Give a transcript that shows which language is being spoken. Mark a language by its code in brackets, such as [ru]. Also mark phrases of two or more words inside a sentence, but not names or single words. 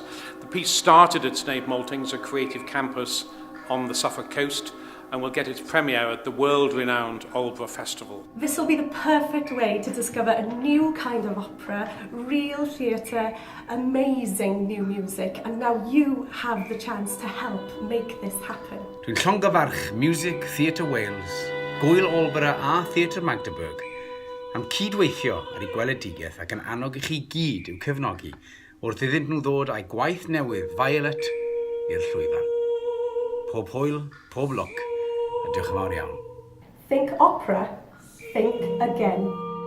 [en] The piece started at Snape Maltings, a creative campus on the Suffolk coast, and will get its premiere at the world-renowned Aldeburgh Festival. This will be the perfect way to discover a new kind of opera, real theatre, amazing new music, and now you have the chance to help make this happen. [cy] Dwi'n llongyfarch Music Theatre Wales, Gwyl Aldeburgh a Theatr Magdeburg am cydweithio ar ei gweledigaeth ac yn annog I chi gyd i'w cefnogi wrth iddynt nhw ddod â'i gwaith newydd Violet i'r llwyfan. Pob hwyl, pob lwc, a diolch yn fawr iawn. [en] Think opera, think again.